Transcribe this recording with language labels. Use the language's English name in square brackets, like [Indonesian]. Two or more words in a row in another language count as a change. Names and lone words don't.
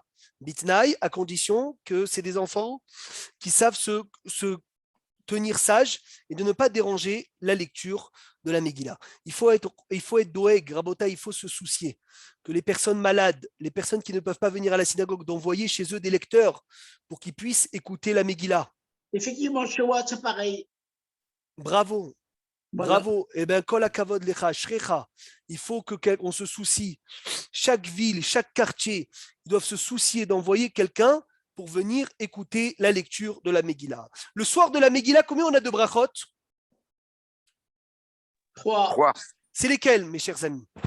[French] Bitnaï, à condition que c'est des enfants qui savent se tenir sages et de ne pas déranger la lecture de la Megillah. Il faut être doeg, Rabota, il faut se soucier que les personnes malades, les personnes qui ne peuvent pas venir à la synagogue, d'envoyer chez eux des lecteurs pour qu'ils puissent écouter la Megillah. Effectivement, chez moi, c'est pareil. Bravo. Voilà. Bravo. Eh bien, [Hebrew] כל הכבוד לך שרכה. [French] Il faut qu'on se soucie. Chaque ville, chaque quartier, ils doivent se soucier d'envoyer quelqu'un pour venir écouter la lecture de la Megillah. Le soir de la Megillah, combien on a de brachot? 3. C'est lesquels, mes chers amis?